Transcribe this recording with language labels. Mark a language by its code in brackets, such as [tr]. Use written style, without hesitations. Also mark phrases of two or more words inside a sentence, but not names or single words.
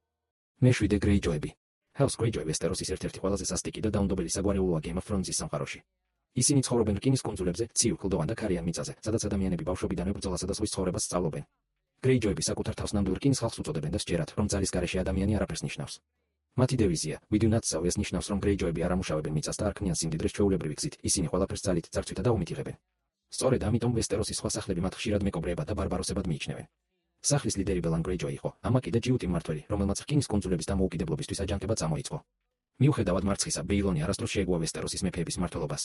[ka] მე-7 Greyjoy-ები. House Greyjoy ვესტეროსის ერთ-ერთი ყველაზე სასტიკი და დაუნდობელი საგვარეულოა Game of Thrones-ის სამყაროში. ისინი ცხოვრობენ რკინის კუნძულებზე, ცივ, კლდოვან და ქარიან მიწაზე, სადაც ადამიანები ბავშვობიდანვე ბრძოლასა და ზღვის ცხოვრებას სწავლობენ. Greyjoy-ები საკუთარ თავს ნამდვილ რკინის ხალხს უწოდებენ და სჯერათ, რომ ძალის გარეშე ადამიანი არაფერს ნიშნავს. მათი დევიზია, [en] We do not sow, [ka] ეს ნიშნავს, რომ Greyjoy-ები არ ამუშავებენ მიწას და არ ქმნიან სიმდიდრეს ჩვეულებრივი გზით, ისინი ყველაფერს ძალით, ძარცვითა და ომით იღებენ. სწორედ ამიტომ ვესტეროსის სხვა სახლები მათ ხშირად მეკობრეებად და ბარბაროსებად მიიჩნევენ. სახლის ლიდერი Balon Greyjoy იყო, ამაკი და ჯიუტი მმართველი, რომელმაც რკინის კუნძულების დამოუკიდებლობისთვის აჯანყება წამოიწყო. მიუხედავად მარცხისა, ბეილონი არასდროს შეეგუა ვესტეროსის მეფეების მმართველობას.